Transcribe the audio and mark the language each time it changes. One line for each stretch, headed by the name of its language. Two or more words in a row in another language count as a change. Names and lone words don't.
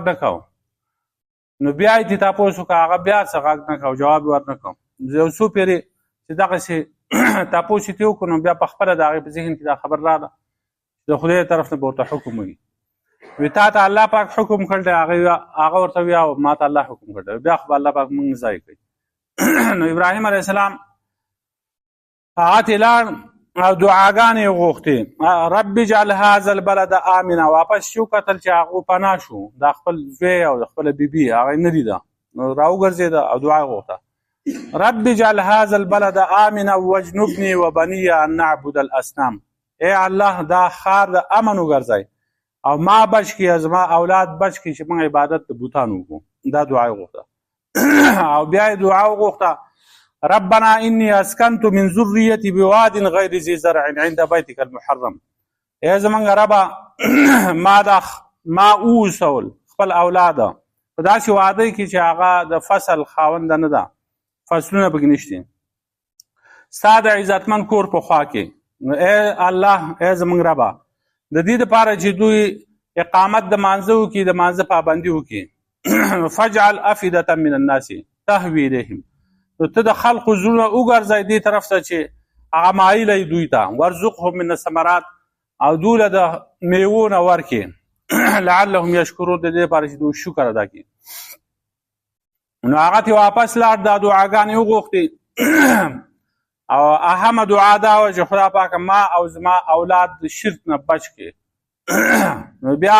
Pashto: نه کو نو بیا یې دې تپوس وکړه هغه بیا څه غږ نه کو جواب یې ور نه کو یو څو پېرې چې دغسې تپوس یې ترې وکړو نو بیا په خپله د هغې په ذهن کې دا خبر راغله د خدای طرف نه به ورته حکم وي وي تا ته الله پاک حکم کړی دی هغه ورته وي او ما ته الله حکم کړی بیا خو به الله پاک موږ ځای کوي نو ابراهیم
Arabic: علیه السلام
Pashto: هغه ته لاړ او دعاګانې یې غوښتې
Arabic: رب اجعل هذا البلد آمنا
Pashto: واپس چې وکتل چې هغه پناه شو دا خپل زوی او د خپله بیبي هغه یې نه لیده نو راوګرځېده او دعا یې غوښته
Arabic: رب اجعل هذا البلد آمنا واجنبني وبني ان نعبد الاصنام
Pashto: ای الله دا ښار د امن وګرځئ او ما بچ کړي زما اولاد بچ کړي چې موږ عبادت د بوتانو وکړو دا دعا یې غوښته او بیا یې دعا وغوښته
Arabic: ربنا اني اسكنت من ذريتي بواد غير ذي زرع عند بيتك المحرم
Pashto: ای زمونږ ربه ما اوسول خپل اولاده په داسې واده کې چې هغه د فصل خاونده نه ده فصلونه پکې نشته ستا د عزتمن کور په خوا کې ای الله ای زمونږ ربه د دې دپاره چې دوی اقامت د مانځه وکړي د مانځه پابندي وکړي
Arabic: فجعل افئدة من الناس تهوي الیهم
Pashto: نو ته د خلقو زړونه وګرځئ دې طرف ته چې هغه مایله یې دوی ته
Arabic: ورزقهم من الثمرات
Pashto: او دوی له د میوو نه ورکړي
Arabic: لعلهم یشکرون
Pashto: د دې لپاره چې دوی شکر ادا کړي نو هغه ته واپس لاړ دا دعاګانې وغوښتې او اهمه دعا دا وه چې خدا پاکه ما او زما اولاد د شرک نه بچ کړي نو بیا